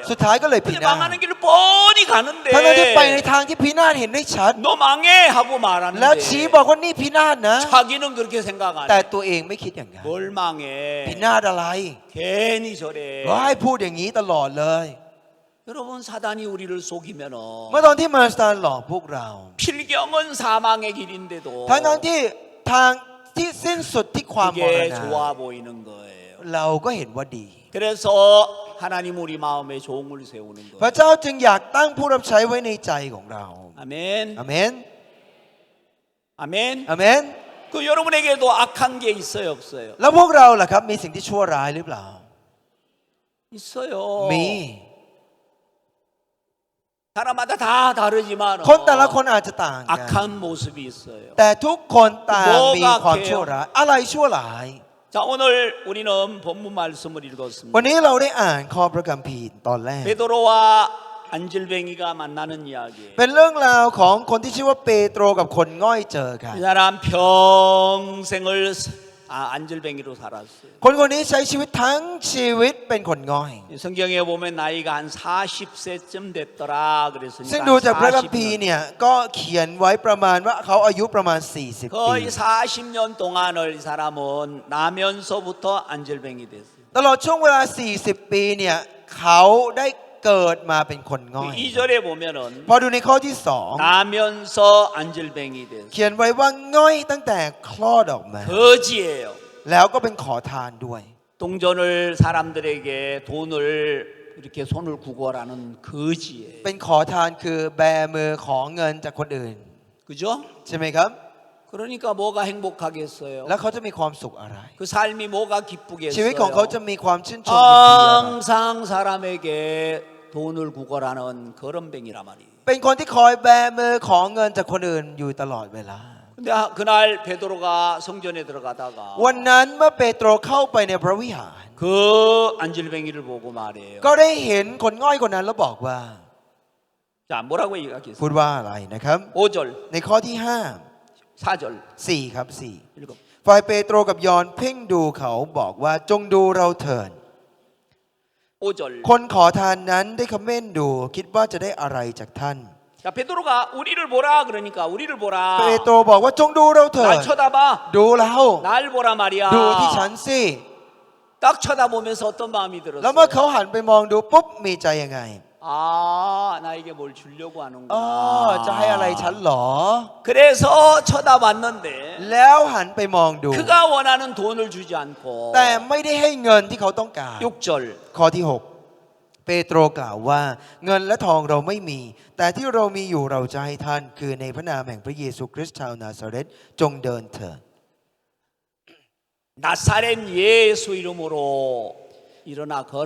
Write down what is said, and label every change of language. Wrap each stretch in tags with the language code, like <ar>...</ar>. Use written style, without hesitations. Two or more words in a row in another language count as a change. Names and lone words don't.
<th>สุดท้ายก็เลยพิ</th> <ko>근데</ko> <th>นาศ</th> <ko>망하는 길을 뻔히 가는데</ko> <th>ทั้งที่ไปในทางที่พินาศเห็นได้ชัด</th> <ko>너 망해 하고</ko> <th>แล้วชี้</th> <ko>말하는데</ko> <th>บอกว่านี่พินาศนะ</th> <ko>자기는 그렇게 생각 안</ko> <th>แต่</th> <ko>해.</ko> <th>ตัวเองไม่คิดอย่างนั้น</th> <ko>뭘</ko> <th>พิ</th> <ko>망해.</ko> <th>นาศอะไร</th> <ko>괜히 저래.</ko> <th>ก็ให้พูดอย่างนี้ตลอดเลย</th> <ko>여러분 사단이 우리를 속이면은</ko> <th>เมื่อตอนที่มารซาตานหลอกพวกเรา</th> <ko>필경은 사망의 길인데도</ko> <th>ทั้งที่ทางที่สิ้นสุดที่ความมร</th> <ko>그게</ko> <th>ณะ</th> <ko>좋아 보이는 거예요.</ko> <th>เราก็เห็นว่าดี</th> <ko>그래서 하나님 우리 마음에 종을 세우는</ko> <th>พระ</th> <ko>거예요.</ko> <th>เจ้าจึงอยากตั้งผู้รับใช้ไว้ในใจของเรา</th> <ko>아멘.</ko> <th>อาเมน</th> <ko>아멘.</ko> <th>อาเมน</th> <ko>그 여러분에게도 악한 게 있어요, 없어요?</ko> <th>แล้วพวกเราล่ะครับมีสิ่งที่ชั่วร้ายหรือเปล่า</th> <ko>있어요.</ko> <th>มี</th> <ko>사람마다 다 다르지만</ko> <th>คนแต่ละคนอาจจะต่างกัน</th> <ko>악한 모습이 있어요.</ko> <th>แต่ทุกคนต่าง โม มี กะ ความ เค ชั่วร้ายอะไรชั่วร้าย</th> <ko>자, 오늘 우리는 본문 말씀을</ko> <th>วัน</th> <ko>읽었습니다.</ko> <th>นี้เราได้อ่านข้อพระคัมภีร์ตอนแรก</th> <ko>베드로와 안질뱅이가 만나는 이야기예요.</ko> <th>เป็นเรื่องราวของคนที่ชื่อว่าเปโตรกับคนง่อยเจอกัน</th> <ko>이 사람 평생을 안질뱅이로 살았어요.</ko> <th>คนคนนี้ใช้ชีวิตทั้งชีวิตเป็นคนง่อย</th> <ko>성경에 보면 나이가 한 40세쯤 됐더라</ko> <th>ซึ่ง</th> <ko>그랬으니까</ko> <th>ดูจากพระคัมภีร์</th> <ko>40년,</ko> <th>เนี่ยก็เขียนไว้ประมาณว่าเขาอายุประมาณ 40 ปี</th> <ko>거의 40년 동안을 이 사람은 나면서부터 안질뱅이 됐어요.</ko> <th>ตลอดช่วงเวลา 40 ปีเนี่ยเขาได้เกิดมาเป็นคนง่อย</th> <ko>2절에 보면은</ko> <th>พอดูในข้อที่</th> <ko>나면서 안질뱅이 됐어요.</ko> <th>2 เขียนไว้ว่าง่อยตั้งแต่คลอดออกมา</th> <ko>거지예요.</ko> <th>แล้วก็เป็นขอทานด้วย</th> <ko>동전을 사람들에게 돈을 이렇게 손을 구걸하는 거지예요.</ko> <th>เป็นขอทานคือแบมือขอเงินจากคนอื่น</th> <ko>그죠?</ko> <th>ใช่ไหมครับ</th> <ko>그러니까 뭐가 행복하겠어요?</ko> <th>แล้วเขาจะมีความสุขอะไร</th> <ko>그 삶이 뭐가</ko> <th>ชีวิตของเขาจะ</th> <ko>기쁘겠어요?</ko> <th>มีความชื่นชมยินดีอะไร</th> <ko>항상 사람에게 돈을 구걸하는 거렁뱅이란 말이에요.</ko> <th>เป็นคนที่คอยแบมือขอเงินจากคนอื่นอยู่ตลอดเวลา</th> <ko>근데 그날 베드로가 성전에 들어가다가</ko> <th>วันนั้นเมื่อเปโตรเข้าไปในพระวิหาร</th> <ko>그 안질뱅이를 보고 말해요.</ko> <th>ก็ได้เห็นคนง่อยคนนั้นแล้วบอกว่า</th> <ko>자, 뭐라고</ko> <th>พู</th> <ko>얘기하겠어요?</ko> <th>ดว่าอะไรนะครับ</th> <ko>5절,</ko> <th>ในข้อที่</th> <ko>4절</ko> <th>4 ครับ</th> <ko>읽어.</ko> <th>4 ฝ่ายเปโตรกับยอห์นเพ่งดูเขาบอกว่าจงดูเราเถิด</th> <ko>5절.</ko> <th>คนขอทานนั้นได้คำเม่นดูคิดว่าจะได้อะไรจากท่าน</th> <ko>자, 베드로가 우리를 보라 그러니까 우리를 보라.</ko> <th>เปโตรบอกว่าจงดูเราเถิด</th> <ko>날 쳐다봐.</ko> <th>ดูเรา</th> <ko>날 보라 말이야.</ko> <th>ดูที่ฉันสิ</th> <ko>딱 쳐다보면서 어떤 마음이</ko> <th>แล้วเมื่อ</th> <ko>들었어요?</ko> <th>เขาหันไปมองดูปุ๊บมีใจยังไง</th> <ko>아, 나에게 뭘 주려고</ko> <th>อ๋อ</th> <ko>하는구나.</ko> <th>จะให้อะไรฉันเหรอ</th> <ko>그래서 쳐다봤는데</ko> <th>แล้วหันไปมองดู</th> <ko>그가 원하는 돈을 주지 않고</ko> <th>แต่ไม่ได้ให้เงินที่เขาต้องการ</th> <ko>6절</ko> <th>ข้อที่ 6 เปโตรกล่าวว่าเงินและทองเราไม่มี แต่ที่เรามีอยู่เราจะให้ท่าน คือในพระนามแห่งพระเยซูคริสต์ชาวนาซาเรตจงเดินเถิด</th> <ko>나사렛 예수 이름으로 일어나 걸어.</ko>